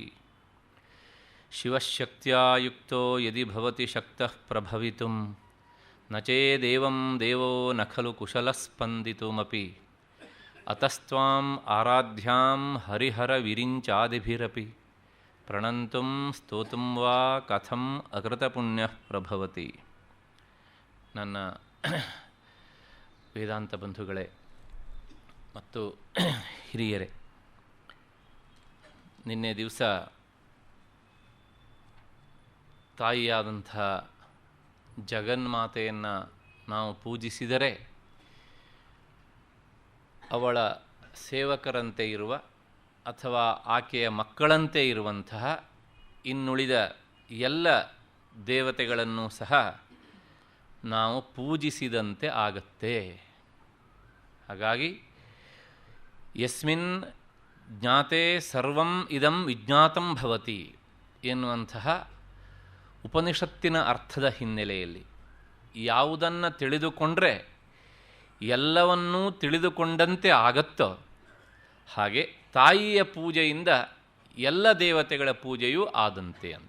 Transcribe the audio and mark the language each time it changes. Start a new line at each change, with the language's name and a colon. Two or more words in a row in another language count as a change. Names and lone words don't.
Sanskrit: शिवशक्त्या युक्तो यदि भवति शक्तः प्रभवितुं न चेदेवं देवो न खलु कुशलस्पन्दितुमपि अतस्त्वाम् आराध्यां हरिहरविरिञ्चादिभिरपि प्रणन्तुं स्तोतुं वा कथम् अकृतपुण्यः प्रभवति।
Kannada: ನನ್ನ ವೇದಾಂತ ಬಂಧುಗಳೇ ಮತ್ತು ಹಿರಿಯರೇ, ನಿನ್ನೆ ದಿವಸ ತಾಯಿಯಾದಂಥ ಜಗನ್ಮಾತೆಯನ್ನು ನಾವು ಪೂಜಿಸಿದರೆ ಅವಳ ಸೇವಕರಂತೆ ಇರುವ ಅಥವಾ ಆಕೆಯ ಮಕ್ಕಳಂತೆ ಇರುವಂತಹ ಇನ್ನುಳಿದ ಎಲ್ಲ ದೇವತೆಗಳನ್ನು ಸಹ ನಾವು ಪೂಜಿಸಿದಂತೆ ಆಗತ್ತೆ. ಹಾಗಾಗಿ
Sanskrit: ಯಸ್ಮಿನ್ ಜ್ಞಾತೆ ಸರ್ವಂ ಇದಂ ವಿಜ್ಞಾತಂ ಭವತಿ
Kannada: ಎನ್ನುವಂತಹ ಉಪನಿಷತ್ತಿನ ಅರ್ಥದ ಹಿನ್ನೆಲೆಯಲ್ಲಿ ಯಾವುದನ್ನು ತಿಳಿದುಕೊಂಡರೆ ಎಲ್ಲವನ್ನೂ ತಿಳಿದುಕೊಂಡಂತೆ ಆಗತ್ತೋ ಹಾಗೆ ತಾಯಿಯ ಪೂಜೆಯಿಂದ ಎಲ್ಲ ದೇವತೆಗಳ ಪೂಜೆಯೂ ಆದಂತೆ ಅಂತ.